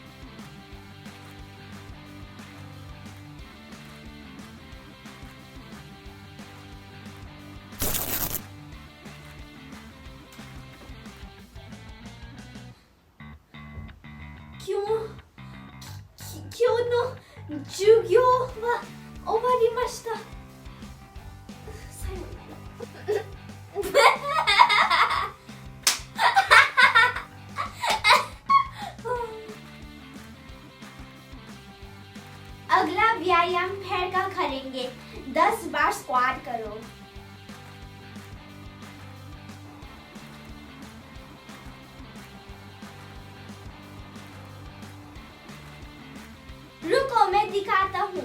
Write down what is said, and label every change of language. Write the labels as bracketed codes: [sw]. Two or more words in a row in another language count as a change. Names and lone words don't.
[ja] 今日の授業は終わりました。 [hi] さようなら。अगला व्यायाम पैर का करेंगे। 10 बार स्क्वाट करो। रुको, मैं दिखाता हूँ।